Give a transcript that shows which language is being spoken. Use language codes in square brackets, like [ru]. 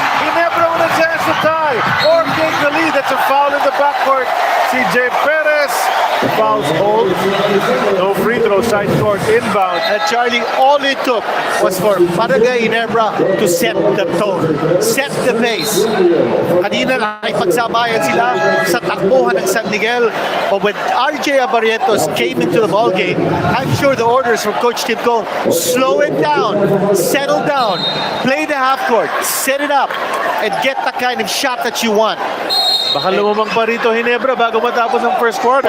[en] Ginebra with a chance to tie or take the lead. That's a foul in the backcourt. CJ Perez, fouls hold. No free throw, side court inbound. And Charlie, all it took was for Barangay Ginebra to set the tone, set the pace. [tl] Kanina ay pagsabayan sila sa takbuhan ng San Miguel. [en] But when RJ Abarientos came into the ball game, I'm sure the orders from Coach Timco, slow it down, settle down, play the half court, set it up, and get the kind of shot that you want. [tl] Baka lumamang pa rito Ginebra bago matapos ang first quarter.